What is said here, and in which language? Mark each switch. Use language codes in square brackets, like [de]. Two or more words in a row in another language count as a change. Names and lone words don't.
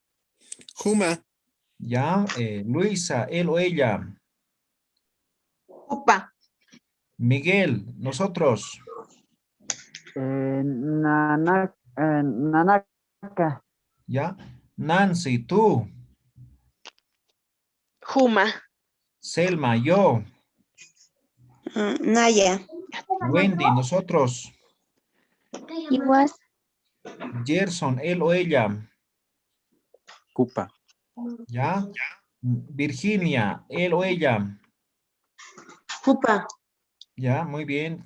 [es] Juma. Ya. Luisa, él o ella. Jupa. Miguel, nosotros. Nanaka. ¿Ya? Nancy, tú. Juma. Selma, yo. Naya. Wendy, nosotros. Igual. Gerson, él o ella. Cupa. ¿Ya? Virginia, él o ella. Jupa. Ya, muy bien.